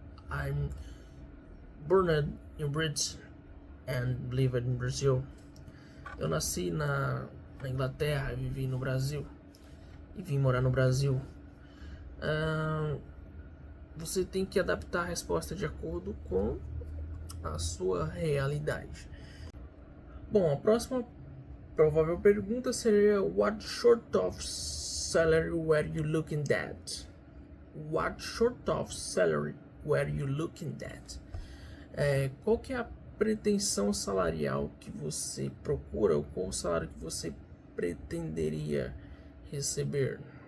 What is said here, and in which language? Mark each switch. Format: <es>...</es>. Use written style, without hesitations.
<en>I'm born in Britain and live in Brazil.</en> <pt>Eu nasci na Inglaterra e vivi no Brasil. E vim morar no Brasil. Você tem que adaptar a resposta de acordo com a sua realidade. Bom, a próxima provável pergunta seria:</pt> <en>What sort of salary were you looking at? What sort of salary were you looking at?</en> <pt>Qual que é a pretensão salarial que você procura, ou qual salário que você pretenderia receber?</pt>